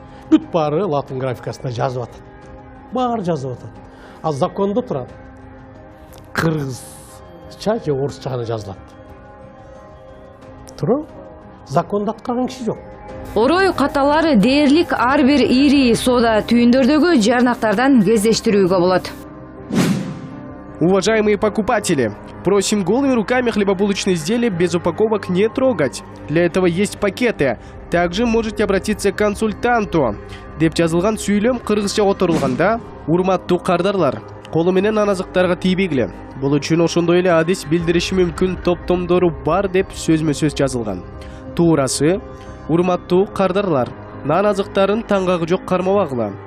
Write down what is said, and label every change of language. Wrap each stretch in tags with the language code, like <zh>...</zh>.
<ky>Бүт баары латын графикасында жазып атат. Баары жазып атат. Ал закондо турат. Кыргызча же орусча гана жазылат. Тура? Закондо аткарган киши жок. Орой каталары дээрлик ар бир ири соода түйүндөрдөгү жарнактардан кездештирүүгө болот.</ky> <ru>Уважаемые покупатели, просим голыми руками хлебобулочные изделия без упаковок не трогать. Для этого есть пакеты. Также можете обратиться к консультанту.</ru> <ky>Деп жазылган сүйлөм кыргызча которулганда, урматтуу кардарлар, колу менен аназыктарга тийбегиле. Бул үчүн ошондой эле адис билдириши мүмкүн топтомдору бар деп сөзмө-сөз жазылган. Туурасы, урматтуу кардарлар, нан азыктарын таңгагы жок кармабагыла.</ky>